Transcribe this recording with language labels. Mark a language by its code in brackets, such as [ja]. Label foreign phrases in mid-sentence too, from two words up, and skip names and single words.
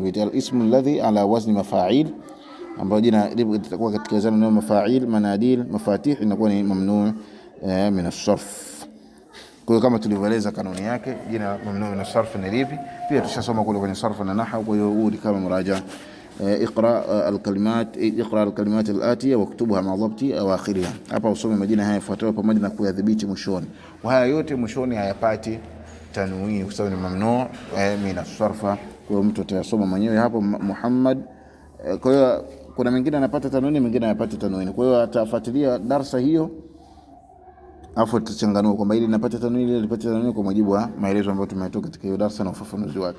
[ar] الاسم الذي على وزن مفاعل [sw] ambao jina litakuwa katika wizano ni mafa'il [ar] مناديل مفاتيح [sw] inakuwa ni [ar] ممنوع من الصرف. [sw] Kwa hiyo kama tulivyoeleza kanuni yake, jina [ar] ممنوع من الصرف [sw] ni lipi pia tushasoma kule kwenye sarf na nahwu. Kwa hiyo huu ni kama muraja. [ar] اقرأ الكلمات الآتية واكتبها مع ضبط أواخرها. [sw] Hapa usome majina haya yafuatayo pamoja na kuyadhibiti mwishoni. Kwa haya yote mwishoni hayapati tanwini kwa sababu ni [ar] ممنوع من الصرف. [sw] Kwa hiyo mtu atayasoma mwenyewe hapo Muhammad. Kwa hiyo kuna mengine anapata tanwini, mengine hayapati tanwini. Kwa hiyo atafuatilia darasa hiyo afu tutachanganua kwamba ili napata tanwini ile lipata tanwini kwa mujibu wa maelezo ambayo tumetoa katika hiyo darasa na ufafanuzi wake.